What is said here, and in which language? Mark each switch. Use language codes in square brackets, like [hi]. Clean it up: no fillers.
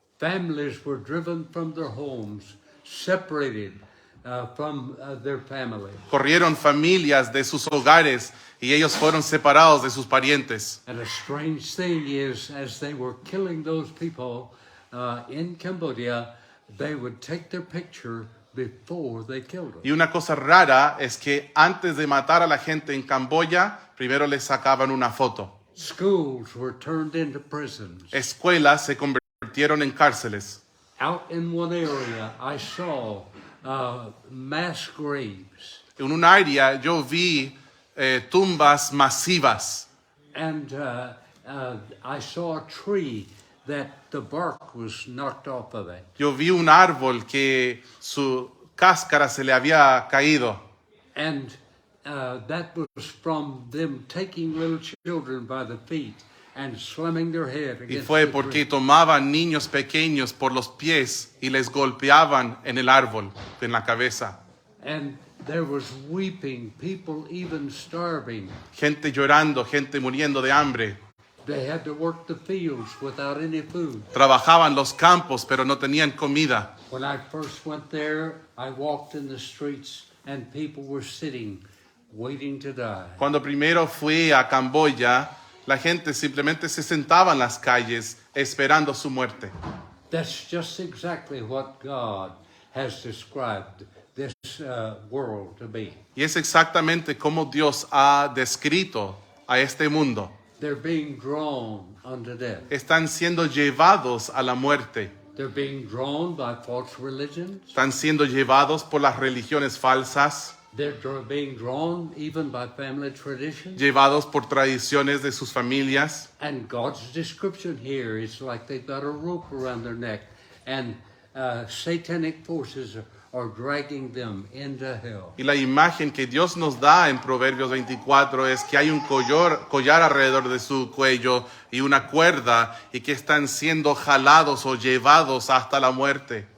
[en] Families were driven from their homes, separated from their family. [es] Corrieron familias de sus hogares y ellos fueron separados de sus parientes. [en] And a strange thing is, as they were killing those people in Cambodia, they would take their picture before they killed them. [es] Y una cosa rara es que antes de matar a la gente en Camboya, primero les sacaban una foto. [en] Schools were turned into prisons. [es] Escuelas se convirtieron en cárceles. [en] Out in one area, I saw mass graves. [es] En un área yo vi tumbas masivas. [en] And I saw a tree that the bark was knocked off of it. [es] Yo vi un árbol que su cáscara se le había caído. [en] And that was from them taking little children by the feet and slamming their head [es] Y [en] against [es] fue [en] the [es] porque tomaban niños pequeños por los pies y les golpeaban en el árbol, en la cabeza. [en] And there was weeping, people even starving. [es] Gente llorando, gente muriendo de hambre. [en] They had to work the fields without any food. [es] Trabajaban los campos, pero no tenían comida. [en] When I first went there, I walked in the streets and people were sitting, waiting to die. [es] Cuando primero fui a Camboya, la gente simplemente se sentaba en las calles esperando su muerte. [en] That's just exactly what God has described this world to be. [es] Y es exactamente como Dios ha descrito a este mundo. [en] They're being drawn unto death. [es] Están siendo llevados a la muerte. [en] They're being drawn by false religions. [es] Están siendo llevados por las religiones falsas, [en] They're being drawn even by family traditions. [es] llevados por tradiciones de sus familias. [en] And God's description here is like they've got a rope around their neck, and satanic forces are dragging them into hell. [es] Y la imagen que Dios nos da en Proverbios 24 es que hay un collar alrededor de su cuello y una cuerda y que están siendo jalados o llevados hasta la muerte.